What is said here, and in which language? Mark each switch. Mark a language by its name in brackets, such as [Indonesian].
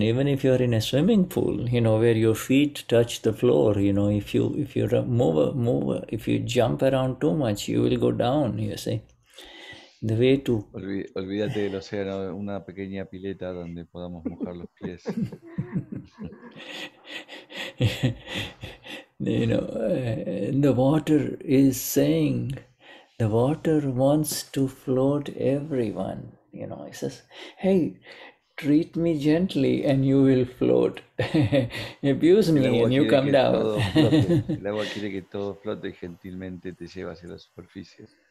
[English] Even if you're in a swimming pool, you know, where your feet touch the floor, you know, if you move, if you jump around too much, you will go down, you see. The way to... [Spanish] Olvídate del océano, una pequeña pileta donde podamos mojar los pies. [English] You know, the water is saying, the water wants to float everyone. You know, it says, hey, treat me gently and you will float. Abuse me and you come down. [Spanish] El agua quiere que todo flote y gentilmente te lleva hacia la superficie.